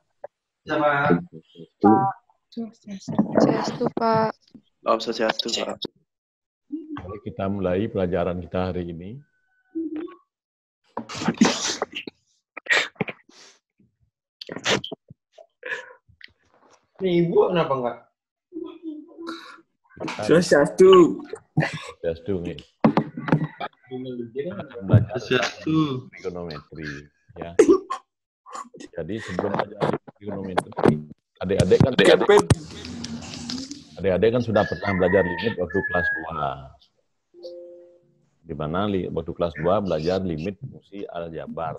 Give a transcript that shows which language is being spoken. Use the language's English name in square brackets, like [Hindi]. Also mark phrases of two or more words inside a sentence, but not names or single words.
[Indonesian] Swastiastu, Pak. [Sanskrit] Om Swastiastu, [Indonesian] Pak. Mari kita mulai pelajaran kita hari ini. Nih, Ibu kenapa enggak? Swastiastu. Swastiastu nih. Swastiastu. Trigonometri, ya. Jadi sebelum belajar trigonometri, adik-adik kan sudah pernah belajar limit waktu kelas 2. Di mana waktu kelas 2 belajar limit fungsi aljabar.